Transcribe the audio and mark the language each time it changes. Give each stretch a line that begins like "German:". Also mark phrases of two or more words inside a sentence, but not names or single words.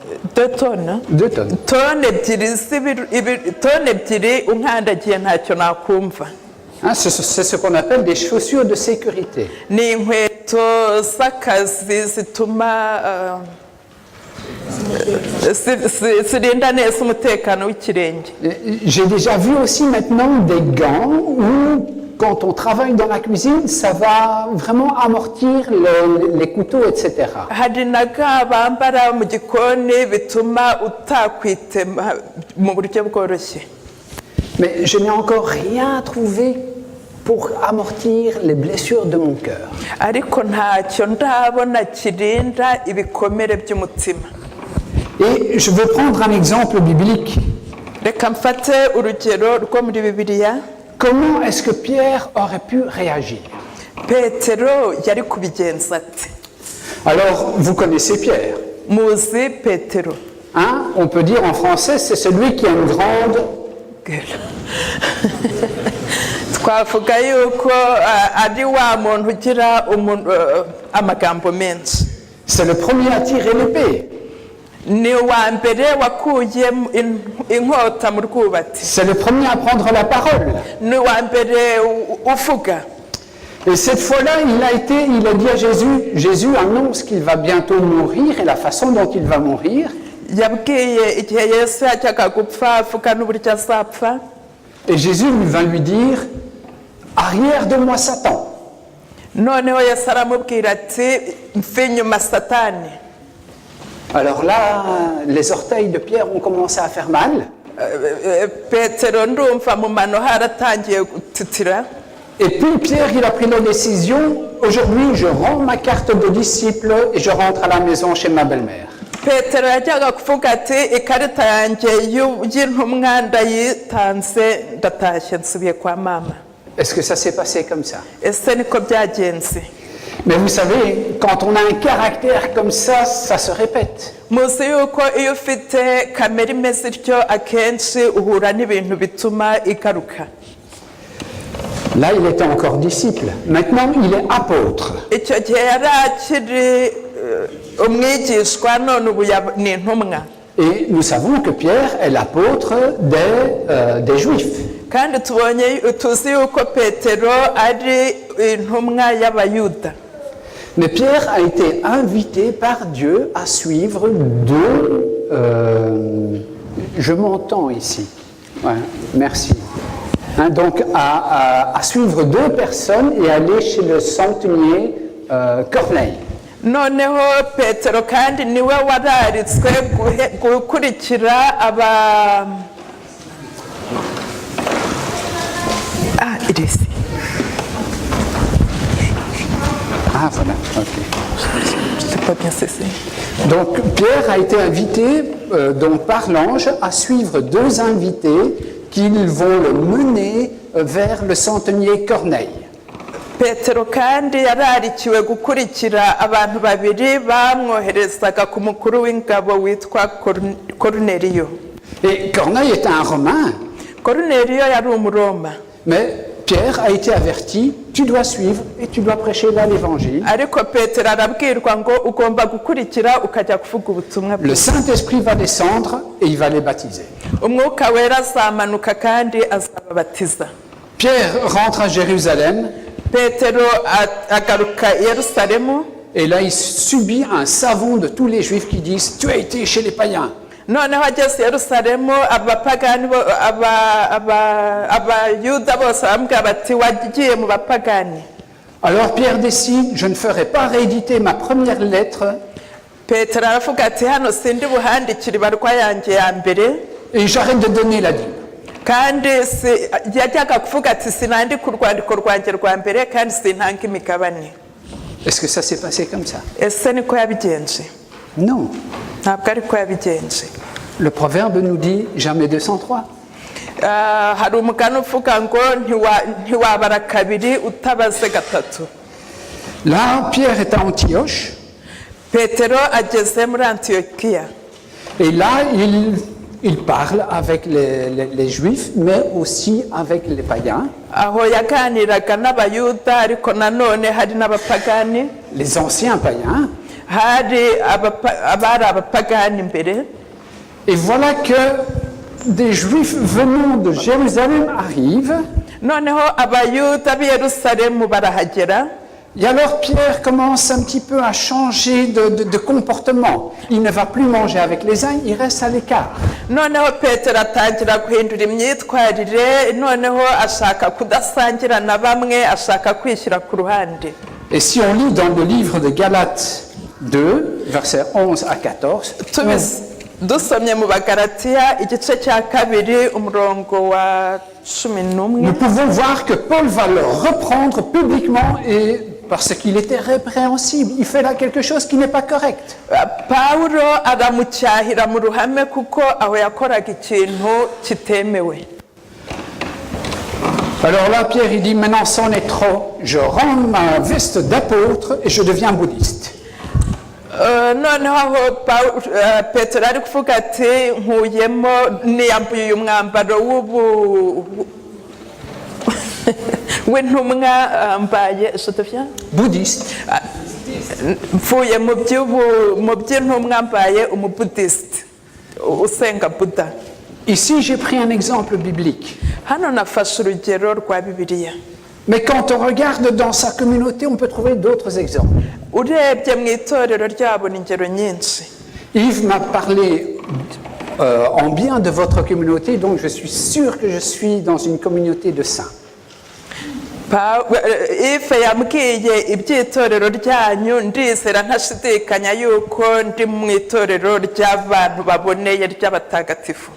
French: 2 tonnes. 2 tonnes.
Kinyarwanda: Tone ebyiri unkandagiye ntacyo nakumva.
French: Hein, c'est ce qu'on appelle des chaussures de sécurité.
Kinyarwanda: Ni inkweto z'akazi zituma zirinda neza umutekano w'ikirenge.
French: J'ai déjà vu aussi maintenant des gants où, quand on travaille dans la cuisine, ça va vraiment amortir les couteaux, etc.
Kinyarwanda: Hari na ga bambara mu gikoni bituma utakwitema mu buryo bworoshye.
French: Mais je n'ai encore rien trouvé pour amortir les blessures de mon cœur.
Kinyarwanda: Ariko ntacyo ndabona kirinda ibikomere by'umutima.
French: Et je veux prendre un exemple biblique.
Kinyarwanda: Reka mfate urugero rwo muri Bibiliya.
French: Comment est-ce que Pierre aurait pu réagir?
Kinyarwanda: Petero yari kubigenza ate?
French: Alors, vous connaissez Pierre.
Kinyarwanda: Muzi Petero.
French: Hein? On peut dire en français, c'est celui qui a une grande...
Kinyarwanda: Twavuga yuko ari wa muntu ugira amagambo menshi.
French: C'est le premier à tirer l'épée.
Kinyarwanda: Ni wa mbere wakuye inkota mu rwubati.
French: C'est le premier à prendre la parole.
Kinyarwanda: Ni wa mbere uvuga.
French: Et cette fois-là, il a dit à Jésus, Jésus annonce qu'il va bientôt mourir et la façon dont il va mourir.
Kinyarwanda: Yabwiye igihe Yesu yajyaga gupfa avuga n'uburyo azapfa.
French: Et Jésus va lui dire, arrière de moi Satan.
Kinyarwanda: Noneho Yesu aramubwira ati mve inyuma Satani.
French: Alors là, les orteils de Pierre ont commencé à faire mal.
Kinyarwanda: Petero ndumva mu mano haratangiye gutitira.
French: Et puis Pierre, il a pris la décision, aujourd'hui je rends ma carte de disciple et je rentre à la maison chez ma belle-mère.
Kinyarwanda: Petero yajyaga kuvuga ati ikarita yanjye y'intumwa ndayitanze ndatashye nsubiye kwa mama.
French: Est-ce que ça s'est passé comme ça?
Kinyarwanda: Ese niko byagenze.
French: Mais vous savez, quand on a un caractère comme ça se répète.
Kinyarwanda: Muzi yuko iyo ufite kamere imeze ityo akenshi uhura n'ibintu bituma igaruka.
French: Là, il était encore disciple. Maintenant, il est apôtre.
Kinyarwanda: Icyo gihe yari akiri umwigishwa none ubu ni intumwa.
French: Et nous savons que Pierre est l'apôtre des Juifs.
Kinyarwanda: Kandi tuzi yuko Petero ari intumwa y'Abayuda.
French: Mais Pierre a été invité par Dieu à suivre je m'entends ici. Ouais, merci. Hein, donc à suivre 2 personnes et aller chez le centenier Corneille.
Kinyarwanda: Noneho Petero kandi niwe wararitswe gukurikira
English: it is.
French: Ah voilà, ok. C'est pas bien cessé. Donc Pierre a été invité donc par l'ange à suivre 2 invités qui vont le mener vers le centenier Corneille.
Kinyarwanda: Petero kandi yararikiwe gukurikira abantu babiri bamwoherezaga ku mukuru w'ingabo witwa Cornelio.
French: Et Corneille était un Romain.
Kinyarwanda: Cornelio yari umuroma.
French: Mais Pierre a été averti, tu dois suivre et tu dois prêcher là l'évangile.
Kinyarwanda: Ariko Petero arabwirwa ngo ugomba gukurikira ukajya kuvuga ubutumwa bwiza.
French: Le Saint-Esprit va descendre et il va les baptiser.
Kinyarwanda: Umwuka wera azamanuka kandi azababatiza.
French: Pierre rentre à Jérusalem.
Kinyarwanda: Petero agaruka i Yerusalemu.
French: Et là, il subit un savon de tous les Juifs qui disent, tu as été chez les païens.
Kinyarwanda: Noneho ageze i Yerusalemu abapagani abayuda bose baramubwira bati wagiye mu bapagani.
French: Alors Pierre décide, je ne ferai pas rééditer ma première lettre.
Kinyarwanda: Petero aravuga ati hano sindi buhandikira ibarwa yanjye ya mbere.
French: Et j'arrête de donner la dîme.
Kinyarwanda: Kandi yajyaga kuvuga ati sinandika urwandiko rwanjye rwa mbere kandi sintanga imigabane.
French: Est-ce que ça s'est passé comme ça?
Kinyarwanda: Ese niko yabigenje?
French: Non.
Kinyarwanda: Ntabwo ariko yabigenje.
French: Le proverbe nous dit jamais 203.
Kinyarwanda: Hari umugani uvuga ngo ntiwabara kabiri utabaze gatatu.
French: Là, Pierre est à Antioche.
Kinyarwanda: Petero ageze muri Antiokia.
French: Et là, il parle avec les Juifs, mais aussi avec les païens.
Kinyarwanda: Aho yaganiraga n'Abayuda ariko nanone hari n'abapagani.
French: Les anciens païens.
Kinyarwanda: Hari abari abapagani mbere.
French: Et voilà que des Juifs venant de Jérusalem arrivent.
Kinyarwanda: noneho abayuda b'i yerusalemu barahagera.
French: Et alors Pierre commence un petit peu à changer de comportement. Il ne va plus manger avec les uns, il reste à l'écart.
Kinyarwanda: noneho petero atangira guhindura imyitwarire, noneho ashaka kudasangira na bamwe, ashaka kwishyira ku ruhande.
French: Et si on lit dans le livre de Galates 2, versets 11 à 14,
Kinyarwanda: dusomye mu bagalatiya igice cya kabiri umurongo wa 11,
French: nous pouvons voir que Paul va le reprendre publiquement et parce qu'il était répréhensible. Il fait là quelque chose qui n'est pas correct.
Kinyarwanda: pawulo aramucyahira mu ruhame kuko aho yakoraga ikintu kitemewe.
French: Alors là, Pierre, il dit, maintenant, c'en est trop. Je rends ma veste d'apôtre et je deviens bouddhiste.
Kinyarwanda: noneho aho petero ari kuvuga ati nkuyemo niyambuye uyu mwambaro w'intumwa mbaye
French: Bouddhiste.
Kinyarwanda: mvuye mu by'intumwa mbaye umubudisite usenga buda.
French: Ici, j'ai pris un exemple biblique.
Kinyarwanda: hano nafashe urugero rwa bibiliya.
French: Mais quand on regarde dans sa communauté, on peut trouver d'autres exemples.
Kinyarwanda: urebye mu itorero ryabona ingero nyinshi.
French: Yves m'a parlé en bien de votre communauté, donc je suis sûr que je suis dans une communauté de saints.
Kinyarwanda: ife yambwiye iby'itorero ryanyu, ndizera ntashidikanya yuko ndi mu itorero ry'abantu baboneye ry'abatagatifu.